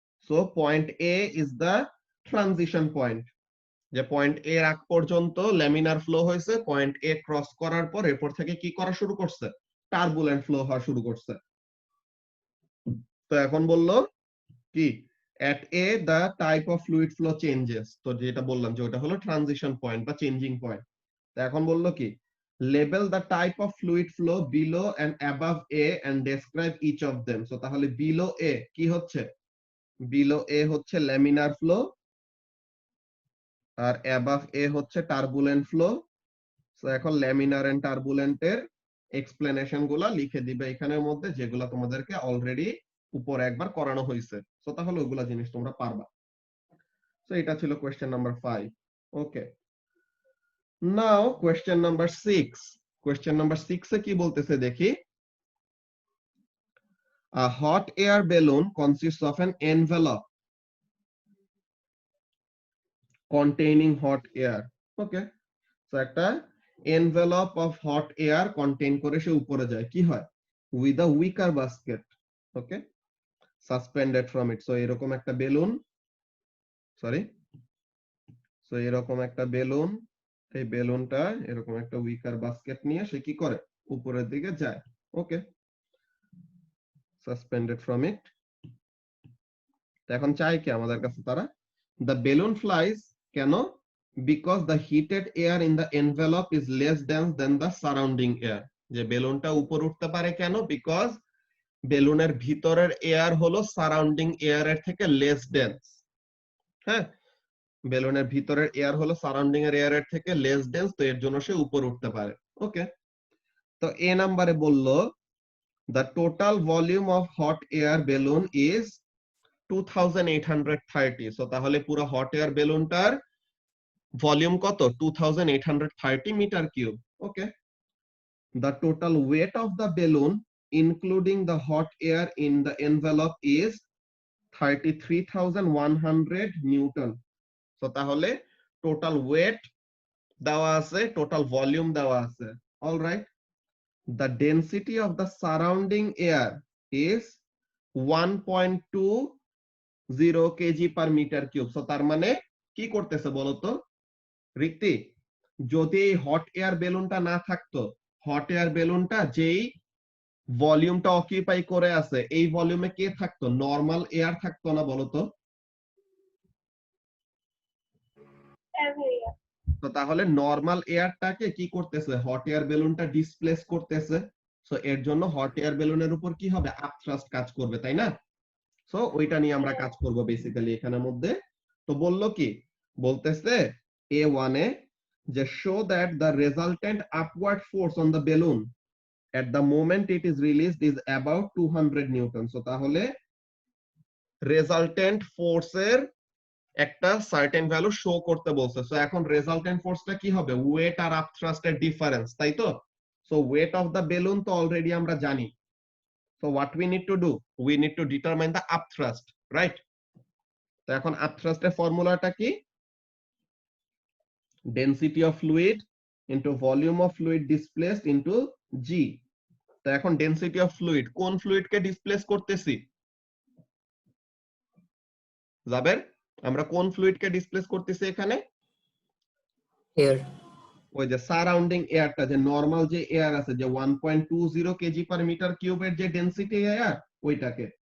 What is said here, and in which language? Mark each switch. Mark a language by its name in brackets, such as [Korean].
[Bangla] So point A is the transition point, যে point এ আগ পর্যন্ত ল্যামিনার ফ্লো হয়েছে, পয়েন্ট এ ক্রস করার পর এরপর থেকে কি করা শুরু করছে, টার্বুলেন্ট ফ্লো হওয়া শুরু করছে। তো এখন বললো কি, [English] at a the type of fluid flow changes, [Bangla] তো যেটা বললাম যে ওটা হলো ট্রানজিশন পয়েন্ট বা চেঞ্জিং পয়েন্ট। তো এখন বললো কি, [English] label the type of fluid flow below and above a and describe each of them। So তাহলে below a কি হচ্ছে, below a হচ্ছে laminar flow, আর above a হচ্ছে turbulent flow। [Bangla] সো এখন laminar and turbulent এর explanation গুলা লিখে দিবে এখানের মধ্যে, যেগুলা তোমাদেরকে অলরেডি উপরে একবার করানো হয়েছে। সো তাহলে ওগুলা জিনিস তোমরা পারবা। সো এটা ছিল কোয়েশ্চেন নাম্বার 5। [English] Okay, now question number 6। Question number 6 [Bangla] এ কি বলতেছে দেখি, [English] a hot air balloon consists of an envelope containing hot air। [Bangla] Okay, so একটা envelope of hot air contain করে সে উপরে যায়, কি হয়, [English] with a wicker basket, [Bangla] okay, [English] suspended from it। [Bangla] So এরকম একটা বেলুন, সরি, সো এরকম একটা বেলুন, এই বেলুনটা এরকম একটা উইকার বাস্কেট নিয়ে সে কি করে, উপরের দিকে যায়। [English] Okay, suspended from it. [Bangla] এখন চাই কি আমাদের কাছে তারা, [English] The balloon flies, কেন, because the heated air in the envelope is less dense than the surrounding air. [Bangla] যে বেলুনটা উপর উঠতে পারে কেন, বিকজ বেলুনের ভিতরের এয়ার হলো সারাউন্ডিং এয়ারের থেকে লেস ডেন্স। হ্যাঁ, বেলুনের ভিতরের এয়ার হলো সারাউন্ডিং এর এয়ারের থেকে লেস ডেন্স, তো এর জন্য সে উপর উঠতে পারে। [English] Okay, তো এ নাম্বারে বললো the total volume of hot air balloon is 2830। [Bangla] So তাহলে পুরো হট এয়ার বেলুনটার ভলিউম কত, 2830 metre cube. [English] Okay, the total weight of the balloon including the hot air in the envelope is 33,100 newton. [Bangla] So তাহলে total wait দেওয়া আছে, total volume দেওয়া আছে। [English] Alright, the density of the surrounding air is 1.20 kg per meter cube। [Bangla] So তার মানে কি করতেছে বলতো রিক্তি, যদি এই হট এয়ার বেলুনটা না থাকতো, হট এয়ার বেলুনটা যেই ভলিউমটা অকিউপাই করে আছে, এই ভলিউমে কে থাকতো, নরমাল এয়ার থাকতো না বলতো। তো তাহলে নরমাল এয়ারটাকে কি করতেছে, হট এয়ার বেলুনটা ডিসপ্লেস করতেছে। সো এর জন্য হট এয়ার বেলুনের উপর কি হবে, আপথ্রাস্ট কাজ করবে, তাই না? সো ওইটা নিয়ে আমরা কাজ করব বেসিক্যালি এখানের মধ্যে। তো বললো কি, বলতেছে A1 এ যে [English] show that the resultant upward force on the balloon at the moment it is released is about 200 newton. [Bangla] So তাহলে রেজাল্টেন্ট ফোর্সের একটা সার্টেন ভ্যালু শো করতে বলছে। সো এখন রেজাল্টেন্ট ফোর্সটা কি হবে, ওয়েট আর আপথ্রাস্টের ডিফারেন্স, তাই তো? So weight of the balloon তো অলরেডি আমরা জানি। [English] So what we need to do, we need to determine the upthrust, right? তো এখন upthrust [Bangla] এর ফর্মুলাটা কি, [English] density of fluid into volume of fluid displaced into g। [Bangla] তো এখন density of fluid, কোন ফ্লুইড কে ডিসপ্লেস করতেছি, জাবের, আমরা কোন ফ্লুইড কে ডিসপ্লেস করতেছি এখানে, [English] Air. [Bangla] ওই যে সারাউন্ডিং এয়ারটা, যে নরমাল যে এয়ার আছে, যে 1.20 কেজি পার মিটার কিউবের যে ডেনসিটি এয়ার, ওইটাকে।